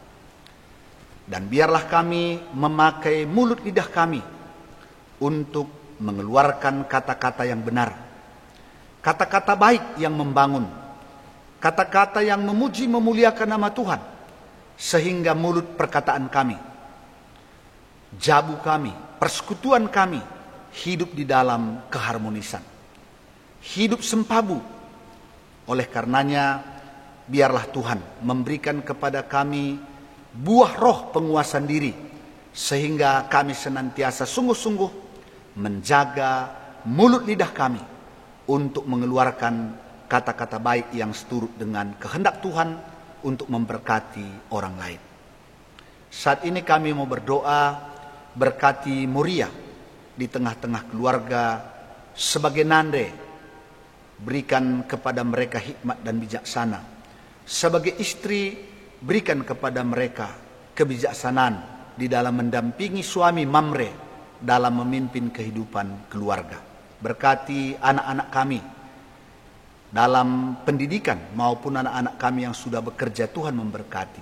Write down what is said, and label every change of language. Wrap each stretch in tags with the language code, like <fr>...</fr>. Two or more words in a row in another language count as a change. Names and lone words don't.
<id>Dan biarlah kami memakai mulut lidah kami untuk mengeluarkan kata-kata yang benar, kata-kata baik yang membangun, kata-kata yang memuji memuliakan nama Tuhan, sehingga mulut perkataan kami, jabu kami, persekutuan kami hidup di dalam keharmonisan, hidup sempabu. Oleh karenanya biarlah Tuhan memberikan kepada kami buah roh penguasaan diri, sehingga kami senantiasa sungguh-sungguh menjaga mulut lidah kami untuk mengeluarkan kata-kata baik yang seturut dengan kehendak Tuhan untuk memberkati orang lain. Saat ini kami mau berdoa, berkati Moria di tengah-tengah keluarga sebagai nande, berikan kepada mereka hikmat dan bijaksana. Sebagai istri, berikan kepada mereka kebijaksanaan di dalam mendampingi suami Mamre dalam memimpin kehidupan keluarga. Berkati anak-anak kami dalam pendidikan maupun anak-anak kami yang sudah bekerja, Tuhan memberkati.</id>